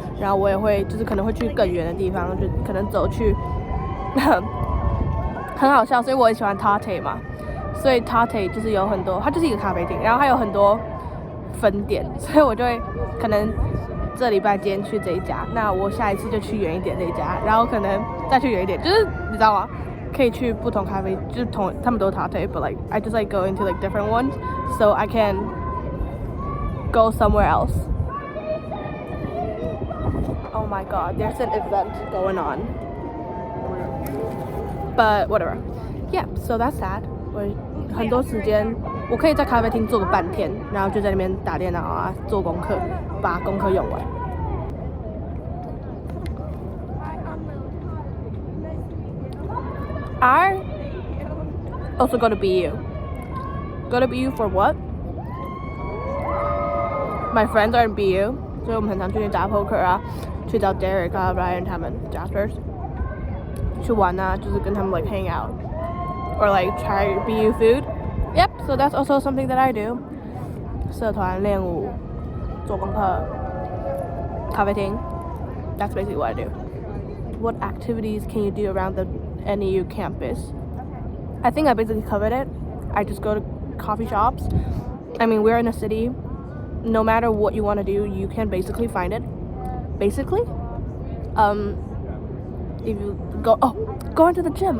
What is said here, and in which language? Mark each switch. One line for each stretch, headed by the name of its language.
Chinese: 然后我也会就是可能会去更远的地方，就可能走去很好笑，所以我很喜欢 Tarte 嘛。所以 Tarte 就是有很多，它就是一个咖啡厅，然后它有很多分店，所以我就会可能这礼拜今天去这一家，那我下一次就去远一点这一家，然后可能再去远一点，就是你知道吗？可以去不同咖啡，就是他们都
English: Tarte， but like I just like go into like different ones, so I can go somewhere else. Oh my god, there's an event going on. But whatever. Yeah, so that's sad.
Chinese: 我很多时间我可以在咖啡厅坐个半天，然后就在那边打电脑啊，做功课，把功课用完。
English: I also go to BU. Go to BU for what? My friends are in BU,
Chinese: 所以我们很常去打 poker 啊， 去找 Derek 啊 Ryan 他们 Jaspers 去玩啊，就是跟他们
English: like hang out or like try BU food. Yep, so that's also something that I do.
Chinese: 社团练舞，做功课，咖啡厅。
English: That's basically what I do. What activities can you do around the NEU campus? I think I basically covered it. I just go to coffee shops. I mean, we're in a city. No matter what you want to do, you can basically find it. Basically, if you go into the gym.